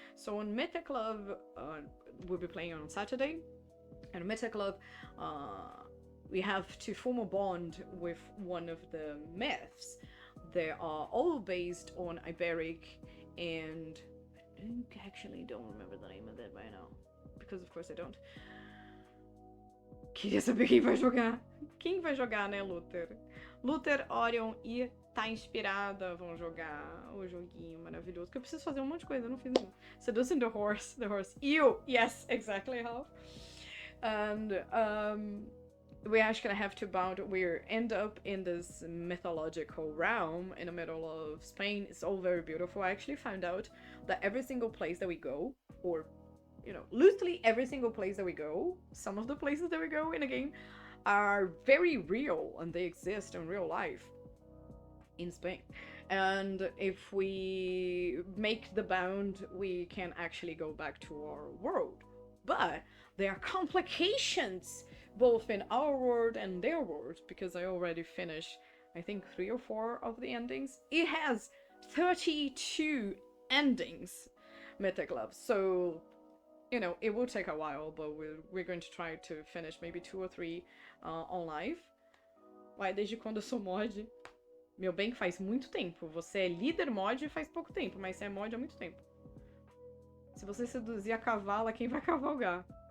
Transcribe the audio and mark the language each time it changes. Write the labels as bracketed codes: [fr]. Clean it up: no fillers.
[en] So on Mythic Love, we'll be playing on Saturday, and Mythic Love, we have to form a bond with one of the myths. They are all based on Iberic, and I actually don't remember the name of it right now, because of course I don't. [pt] Queria saber quem vai jogar. Quem vai jogar, né, Luther? Luther, Orion e Tá Inspirada vão jogar o joguinho maravilhoso. Que eu preciso fazer um monte de coisa, eu não fiz não. [en] Seducing the horse. You! Yes, exactly how. And we're actually gonna have to bound. We end up in this mythological realm in the middle of Spain. It's all very beautiful. I actually found out that every single place that we go, or loosely every single place that we go, some of the places that we go in a game are very real and they exist in real life in Spain. And if we make the bound, we can actually go back to our world. But there are complications both in our world and their world, because I already finished, I think, 3 or 4 of the endings. It has 32 endings, Mythic Love. So it will take a while, but we're going to try to finish maybe 2 or 3 on live. [pt] Uai, desde quando eu sou mod? Meu bem, que faz muito tempo. Você é líder mod faz pouco tempo, mas você é mod há muito tempo. Se você seduzir a cavala, quem vai cavalgar?